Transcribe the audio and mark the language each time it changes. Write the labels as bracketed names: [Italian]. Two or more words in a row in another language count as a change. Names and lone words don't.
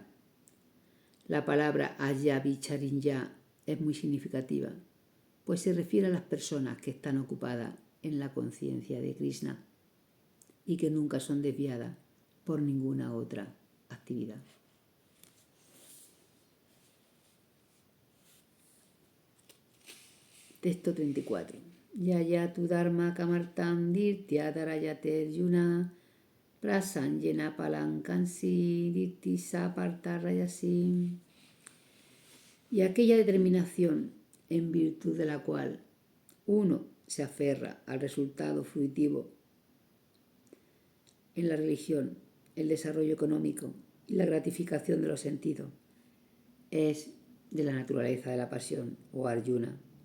[Spanish] La palabra Ayavicarinya es muy significativa, pues se refiere a las personas que están ocupadas en la conciencia de Krishna y que nunca son desviadas por ninguna otra actividad. Texto 34. [Sanskrit] Yayatu dharma kamartam dirtya darayater yuna prasanjena palankansi dirti saparta rayasi. [Spanish] Y aquella determinación en virtud de la cual uno se aferra al resultado fruitivo en la religión, el desarrollo económico y la gratificación de los sentidos, es de la naturaleza de la pasión o Arjuna.